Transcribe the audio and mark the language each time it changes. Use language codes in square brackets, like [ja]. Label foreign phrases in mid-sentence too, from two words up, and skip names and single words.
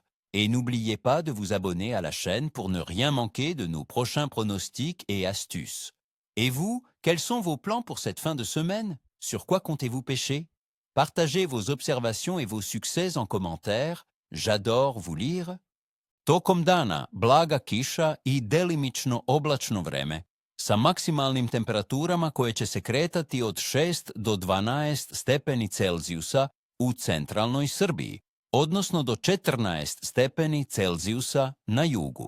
[fr] Et n'oubliez pas de vous abonner à la chaîne pour ne rien manquer de nos prochains pronostics et astuces. Et vous, quels sont vos plans pour cette fin de semaine? Sur quoi comptez-vous pêcher? Partagez vos observations et vos succès en commentaire. J'adore vous lire. [sr] Tokom dana blaga kiša i delimično oblačno vreme sa maksimalnim temperaturama koje će se kretati od 6 do 12 stepeni Celzijusa u centralnoj Srbiji, odnosno do 14 stepeni Celzijusa na jugu.